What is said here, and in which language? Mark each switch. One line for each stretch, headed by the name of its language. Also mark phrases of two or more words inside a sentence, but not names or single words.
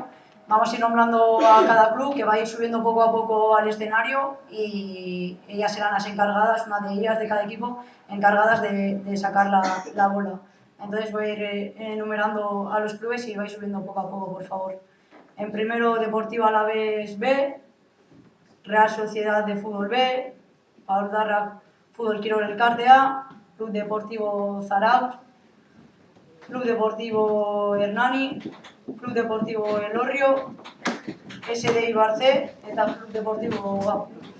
Spanish: Vamos a ir nombrando a cada club, que va a ir subiendo poco a poco al escenario, y ellas serán las encargadas, una de ellas de cada equipo, encargadas de sacar la bola. Entonces voy a ir enumerando a los clubes y vais subiendo poco a poco, por favor. En primero, Deportivo Alavés B, Real Sociedad de Fútbol B, Paordarra Fútbol Kirol Elkartea, Club Deportivo Zarautz, Club Deportivo Hernani, Club Deportivo Elorrio, SD Ibarce eta Club Deportivo Gau.